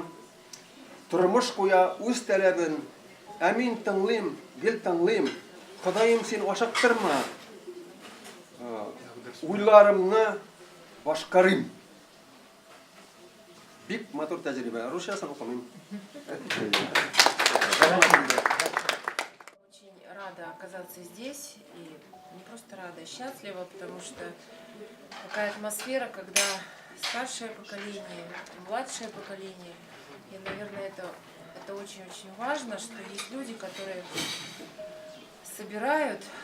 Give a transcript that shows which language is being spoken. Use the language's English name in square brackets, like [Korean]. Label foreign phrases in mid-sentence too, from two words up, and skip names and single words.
[Tatar] Тормыш куя үз таләбен, әмин тыңлыйм, гел тыңлыйм. Ходаем син ашыктырма. Уйларымны башкарыйм. Бик матур тәҗрибә. Русчасын укымыйм. [Russian] Очень рада оказаться здесь, и не просто рада, а счастлива, потому что такая атмосфера, когда старшее поколение, младшее поколение, и, наверное, это очень-очень важно, что есть люди, которые собирают,